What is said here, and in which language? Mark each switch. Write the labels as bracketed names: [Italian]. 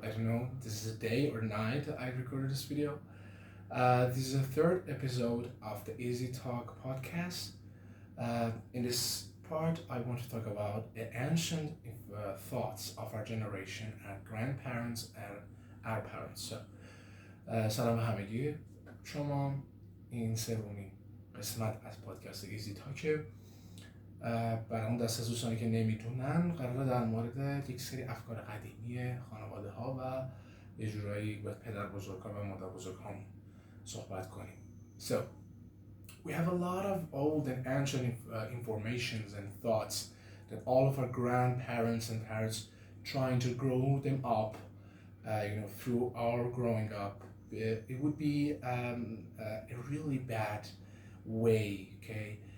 [English] I don't know, this is a day or night I recorded this video. This is the third episode of the Easy Talk podcast. In this part, I want to talk about the ancient thoughts of our generation, our grandparents and our parents. [Persian] So, سلام همگی، شما این سومین قسمت از پادکست ایزی تاکه. برای اون دست از دوستانی که نمیدونن قراره در مورد یک سری افکار قدیمی خانواده ها و یه جورایی با پدر بزرگان و مادر بزرگان صحبت کنیم. [English] So, we have a lot of old and ancient informations and thoughts that all of our grandparents and parents trying to grow them up, through our growing up. It would be a really bad way, okay?